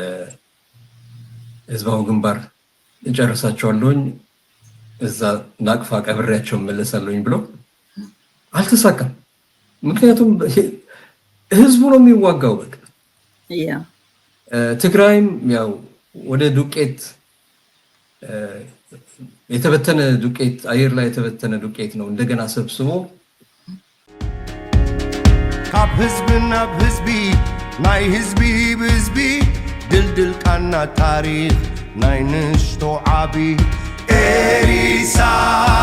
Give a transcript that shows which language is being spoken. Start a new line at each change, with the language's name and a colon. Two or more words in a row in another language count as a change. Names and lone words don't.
Amharic: ህዝባዊ ግንባር እጨርሳቸዋለሁኝ እዛ ናቅፋ ቀብሬያቸው መለሳለሁኝ ብሎ አልተሳካም። ምክንያቱም ህዝቡ ነው የሚዋጋው። በቃ ትግራይም ያው ወደ ዱቄት የተበተነ ዱቄት አየር ላይ የተበተነ ዱቄት ነው እንደገና ሰብስቦ
Tigrinya: ካብ ህዝቢ ናብ ህዝቢ ናይ ህዝቢ ብህዝቢ ድልድል ቃና ታሪክ ናይ ንሽቶ ዓቢ ኤሪሳ